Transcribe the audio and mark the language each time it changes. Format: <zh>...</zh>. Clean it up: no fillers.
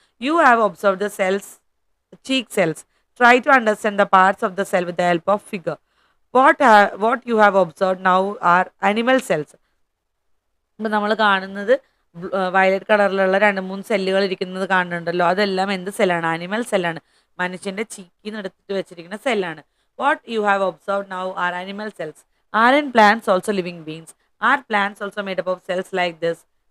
<en>You have observe the cells, cheek cells. Try to understand the parts of the cell with the help of figure. What you have observed now are animal cells.</en> <ml>ഇപ്പം നമ്മൾ കാണുന്നത് violet കളറിലുള്ള 2-3 സെല്ലുകൾ ഇരിക്കുന്നത് കാണുന്നുണ്ടല്ലോ, അതെല്ലാം എന്ത് സെല്ലാണ്? Animal സെല്ലാണ്. മനുഷ്യൻ്റെ ചീക്കിൽ നിന്ന് എടുത്തിട്ട് വെച്ചിരിക്കുന്ന സെല്ലാണ്.</ml> <en>What you have observe now are animal cells. Are in plants also living beings? Are plants also made up of cells like this?</en>